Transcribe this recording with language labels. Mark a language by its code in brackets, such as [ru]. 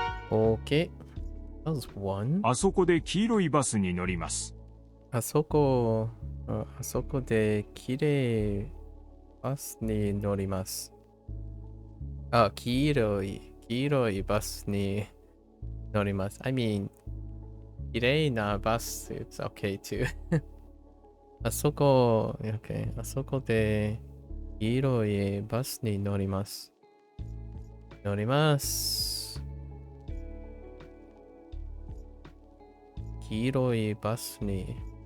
[en] Okay. That was one. [ja] あそこで黄色いバスに乗ります。あそこで綺麗バスに乗ります。あ、黄色いバスに乗ります。 [en] I mean, [ja] 綺麗なバス [en] it's okay too. [ja] あそこで黄色いバスに乗ります。乗ります。黄色いバスに。